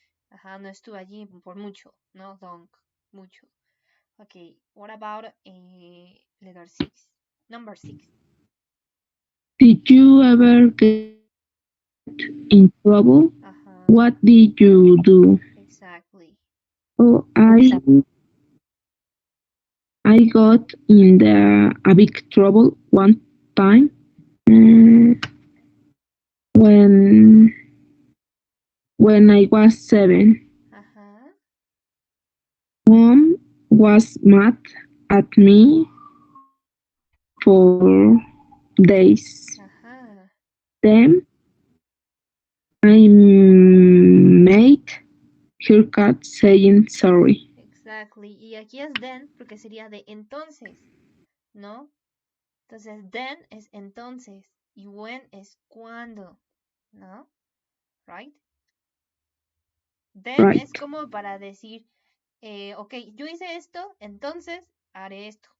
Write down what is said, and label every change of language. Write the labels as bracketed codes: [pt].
[es] Ajá, no estuve allí por mucho. [en] No long. [es] Mucho. [en] Okay, what about letter six? Number six. Did you ever get in trouble? Ajá. What did you do? Exactly. Oh, I got in a big trouble one time uh, when I was 7. Ajá. Mom was mad at me for days. Ajá. Then I made her cat saying sorry. Exactly. [es] Y aquí es then porque sería de entonces, ¿no? Entonces, then es entonces y when es cuando, ¿no? [en] Right? Then [es] es [en] Right, [es] como para decir, ok, yo hice esto, entonces haré esto.